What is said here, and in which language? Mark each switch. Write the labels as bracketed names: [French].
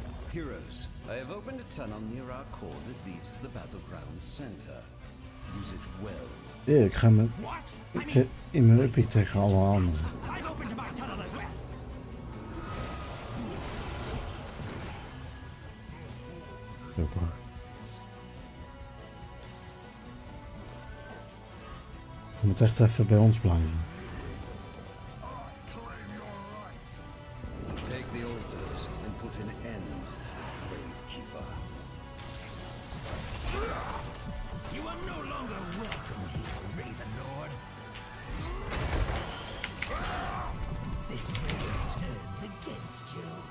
[English] Heroes, I have opened a tunnel near our core that leads to the battleground center. Use it well. [Dutch] Ja, ik ga me in mijn uppie tegen alle anderen. [English] I've opened my tunnel as well. Super. [Dutch] Je moet echt even bij ons blijven. [English] Take the altars and put an end to the Gravekeeper. You are no longer welcome here, Raven Lord. This raven turns against you.